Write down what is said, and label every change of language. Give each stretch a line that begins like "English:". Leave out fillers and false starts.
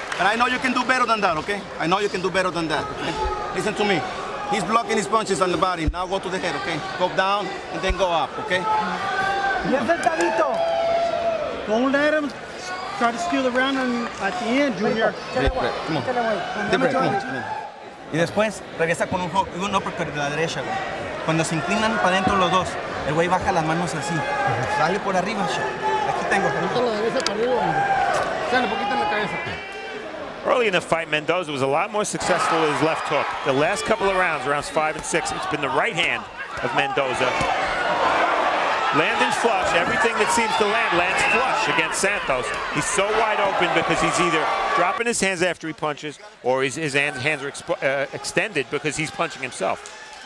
English: And I know you can do better than that, okay? I know you can do better than that, okay? Listen to me. He's blocking his punches on the body. Now go to the head, okay? Go down and then go up, okay?
Spanish: Bien sentadito.
English: Don't let him try to steal the round at the end, Junior. Come on.
Spanish: Y después regresa con un uppercut de la derecha, güey. Cuando se inclinan para adentro los dos, el güey baja las manos así. Dale por arriba, aquí tengo.
English: Early in the fight, Mendoza was a lot more successful with his left hook. The last couple of rounds 5 and 6, it's been the right hand of Mendoza. Landing flush, everything that seems to lands flush against Santos. He's so wide open because he's either dropping his hands after he punches, or his hands are extended because he's punching himself.